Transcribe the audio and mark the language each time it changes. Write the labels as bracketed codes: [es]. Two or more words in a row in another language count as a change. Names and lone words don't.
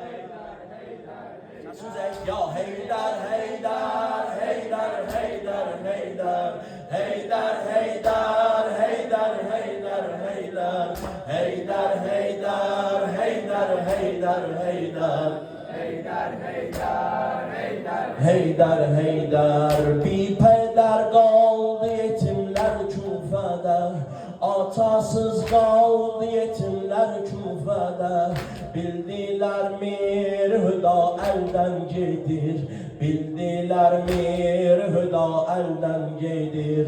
[tr] Ya Heydar Heydar Heydar Heydar Heydar Heydar Heydar Heydar Heydar Heydar Heydar Heydar Heydar Heydar Heydar Heydar Heydar bir peder kaldı yetimler Küfe'de. Atasız kaldı yetimler Küfe'de. [az] Bildiler mir hüda elden gedir. Bildiler mir hüda elden gedir.